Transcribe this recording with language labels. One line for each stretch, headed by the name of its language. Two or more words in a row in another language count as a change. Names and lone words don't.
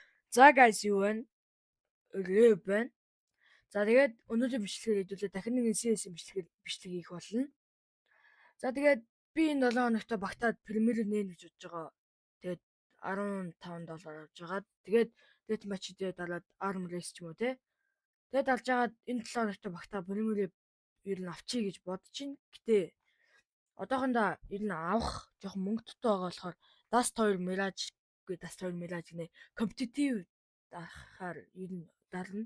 Mongolian: За guys юу вэ? Рэв байна. За тэгээд өнөөдөр бичлэгээр хэдүүлээ дахин нэг CS бичлэг хийх болно. За тэгээд би энэ 7 хоногт багтаад премьер нээн гэж бодож байгаа. Тэгээд $15 авч байгаа. Тэгээд
English: death match
Mongolian: дээр дараад
English: arm race
Mongolian: ч юм уу те. Тэгээд алж агаад энэ 7 хоногт багтаа премьер ер нь авчий гэж бодож байна. Гэтэ одоохондоо ер нь авах жоохон мөнгө дутуу байгаа болохоор Dust 2 Mirage гүй Dust 2 Mirage гэнэ competitive дахаар ер нь дарна.